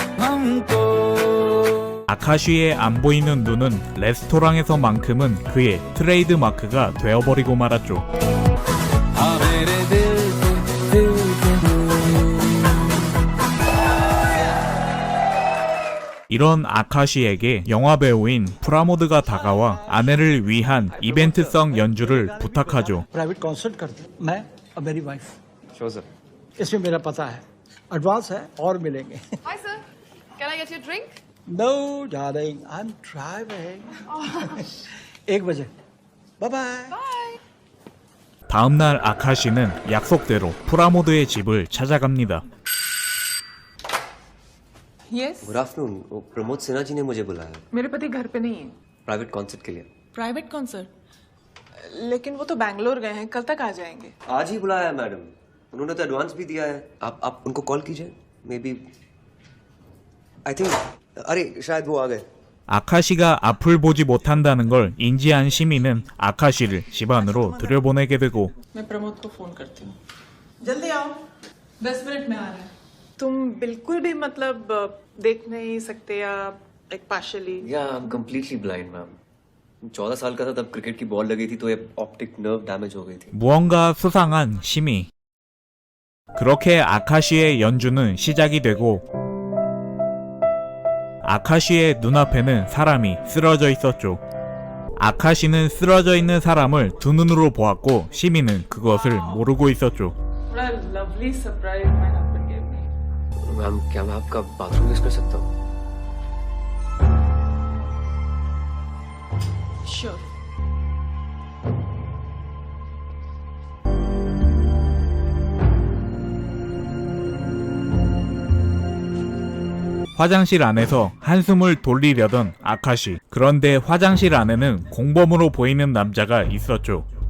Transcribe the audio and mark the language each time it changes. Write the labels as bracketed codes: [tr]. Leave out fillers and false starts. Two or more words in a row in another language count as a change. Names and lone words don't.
[ko] 아카시의 안 보이는 눈은 레스토랑에서만큼은 그의 트레이드 마크가 되어버리고 말았죠. 이런 아카시에게 영화배우인 프라모드가 다가와 아내를 위한 이벤트성 연주를 부탁하죠. [en] private concert [hi] करते मैं और मेरी वाइफ [en] sure sir [hi] इसमें मेरा पता है एडवांस है और मिलेंगे [en] hi sir can I get you drink no darling I am driving 1 बजे bye bye [ko] 다음날 아카시는 약속대로 프라모드의 집을 찾아갑니다. [hi] यस [en] good afternoon [hi] प्रमोद सिन्हा जी ने मुझे बुलाया मेरे पति घर पे नहीं है [en] private concert [hi] के लिए [en] private concert [hi] लेकिन वो तो बैंगलोर गए हैं कल तक आ जाएंगे आज ही बुलाया है मैडम उन्होंने तो एडवांस भी दिया है आप उनको कॉल कीजिए [en] maybe I think [hi] अरे शायद वो आ गए [ko] 아카시가 앞을 보지 못한다는 걸 인지한 시민은 아카시를 집 안으로 들여보내게 되고 [hi] मैं प्रमोद को फोन करती हूँ जल्दी आओ 10 मिनट में आ रहे हैं तुम बिल्कुल भी मतलब देख नहीं सकते या एक पार्शली या [en] I am completely blind ma'am [hi] 14 साल का था तब क्रिकेट की बॉल लगी थी तो ये [en] optic nerve damage [hi] हो गई थी [ko] 무언가 수상한 시미. 그렇게 아카시의 연주는 시작이 되고 아카시의 눈앞에는 사람이 쓰러져 있었죠. 아카시는 쓰러져 있는 사람을 두 눈으로 보았고 시민은 그것을 모르고 있었죠. [en] बड़ा lovely surprise my husband gave me [hi] मैम क्या मैं आपका बाथरूम यूज कर सकता हूँ श्योर [ko] 화장실 안에서 한숨을 돌리려던 아카시. 그런데 화장실 안에는 공범으로 보이는 남자가 있었죠.